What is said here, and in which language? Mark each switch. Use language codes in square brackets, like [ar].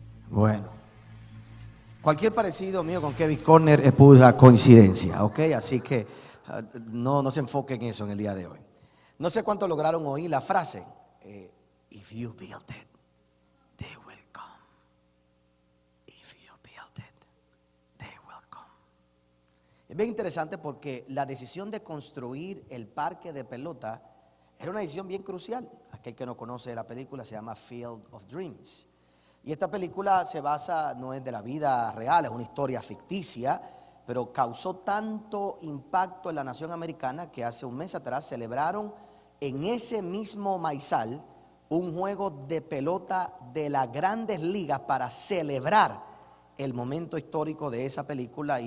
[es] Bueno, cualquier parecido mío con Kevin Corner es pura coincidencia, ¿ok? Así que no se enfoquen en eso en el día de hoy. No sé cuántos lograron oír la frase, [en] if you build it, they will come. If you build it, they will come. [es] Es bien interesante porque la decisión de construir el parque de pelota era una decisión bien crucial. Aquel que no conoce la película se llama Field of Dreams. Y esta película se basa, no es de la vida real, es una historia ficticia, pero causó tanto impacto en la nación americana que hace un mes atrás celebraron en ese mismo maizal un juego de pelota de las grandes ligas para celebrar el momento histórico de esa película.